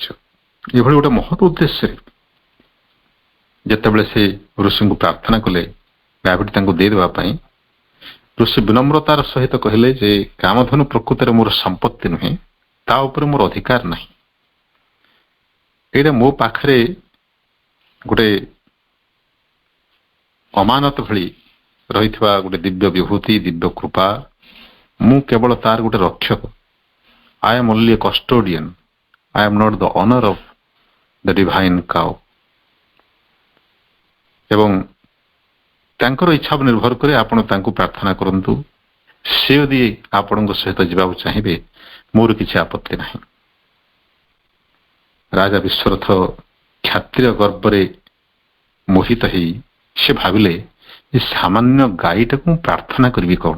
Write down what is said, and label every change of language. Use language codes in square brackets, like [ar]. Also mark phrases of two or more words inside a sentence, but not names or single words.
[or] ଏଭଳି ଗୋଟେ ମହତ୍ ଉଦ୍ଦେଶ୍ୟରେ ଯେତେବେଳେ ସେ ଋଷିଙ୍କୁ ପ୍ରାର୍ଥନା କଲେ ଗାଭୀଟି ତାଙ୍କୁ ଦେଇଦେବା ପାଇଁ, ଋଷି ବିନମ୍ରତାର ସହିତ କହିଲେ ଯେ କାମଧେନୁ ପ୍ରକୃତରେ ମୋର ସମ୍ପତ୍ତି ନୁହେଁ, ତା ଉପରେ ମୋର ଅଧିକାର ନାହିଁ। ଏଇଟା ମୋ ପାଖରେ ଗୋଟେ ଅମାନତ ଭଳି ରହିଥିବା ଗୋଟେ ଦିବ୍ୟ ବିଭୂତି, ଦିବ୍ୟ କୃପା। ମୁଁ କେବଳ ତାର ଗୋଟେ ରକ୍ଷକ। [en] I am only a custodian. I am not the owner of the divine cow. [or] ଏବଂ ତାଙ୍କର ଇଚ୍ଛା ଉପରେ ନିର୍ଭର କରି ଆପଣ ତାଙ୍କୁ ପ୍ରାର୍ଥନା କରନ୍ତୁ। ସେ ଯଦି ଆପଣଙ୍କ ସହିତ ଯିବାକୁ ଚାହିଁବେ, ମୋର କିଛି ଆପତ୍ତି ନାହିଁ। ରାଜା ବିଶ୍ୱରଥ କ୍ଷତ୍ରିୟ ଗର୍ବରେ ମୋହିତ ହେଇ ସେ ଭାବିଲେ ଯେ ସାମାନ୍ୟ ଗାଈଟାକୁ ମୁଁ ପ୍ରାର୍ଥନା କରିବି କଣ?